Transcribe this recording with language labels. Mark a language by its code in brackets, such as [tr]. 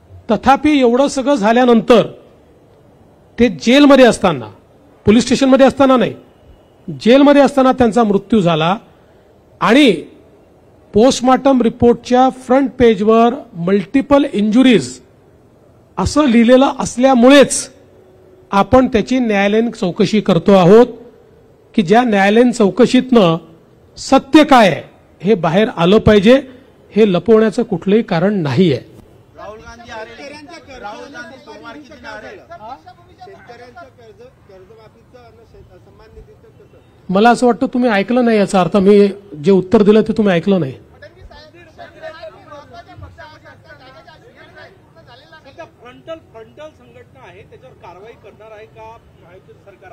[mr] तथापि एवढं सगळं झाल्यानंतर ते जेलमध्ये असताना, पोलीस स्टेशनमध्ये असताना नाही, जेलमध्ये असताना त्यांचा मृत्यू झाला आणि पोस्टमॉर्टम रिपोर्टच्या फ्रंट पेजवर मल्टिपल इंजुरीज असं लिहिलेलं असल्यामुळेच आपण त्याची न्यायालयीन चौकशी करतो आहोत की ज्या न्यायालयीन चौकशीतनं सत्य काय आहे हे बाहेर आलं पाहिजे। हे लपवण्याचं कुठलंही कारण नाहीये। [hi] राहुल गांधी सोमवार की दिन आ रहे हैं। [mr] शेतकऱ्यांच्या कर्जमाफीचं सन्मान निधीचं कसं? मला असं वाटतं तुम्ही ऐकलं नाही, याचा अर्थ मी जे उत्तर दिलं ते तुम्ही ऐकलं नाही। फ्रंटल संघटना आहे त्याच्यावर कारवाई करणार आहे का महायुती सरकार?